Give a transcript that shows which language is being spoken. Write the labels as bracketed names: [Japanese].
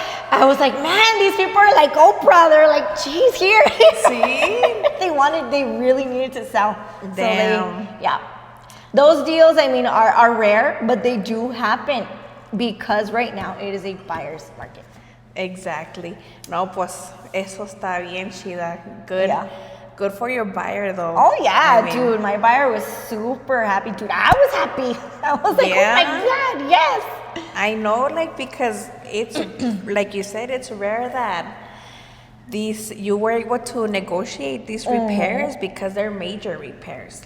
[English] I was like, man, these people are like Oprah. They're like, geez, here. See? They really needed to sell. Damn. So yeah. Those deals, I mean, are rare, but they do happen because right now it is a buyer's market. Exactly. [Spanish] No, pues, eso está bien chida. [English] Good. Yeah. Good for your buyer, though. Oh yeah, I mean, dude, my buyer was super happy, dude. I was happy. I was like, Yeah. oh my God, yes. I know, like, because it's, like you said, it's rare that you were able to negotiate these repairs because they're major repairs.